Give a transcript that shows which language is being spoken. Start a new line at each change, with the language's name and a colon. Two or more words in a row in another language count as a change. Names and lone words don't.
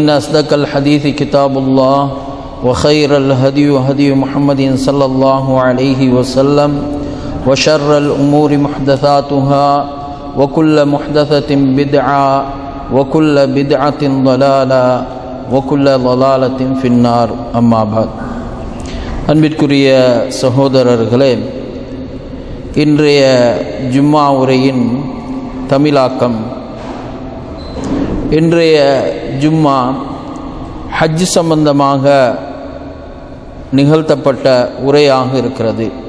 Arabic: أصدق الحديث كتاب الله وخير الهدي هدي محمد صلى الله عليه وسلم وشر الأمور محدثاتها وكل محدثة بدعة وكل بدعة ضلالة وكل ضلالة في النار أما بعد
Tamil: அன்பிற்குரிய சகோதரர்களே, இன்றைய ஜும்மா உரையின் தமிழாக்கம். இன்றைய ஜும்மா ஹஜ் சம்பந்தமாக நிகழ்த்தப்பட்ட உரையாக இருக்கிறது.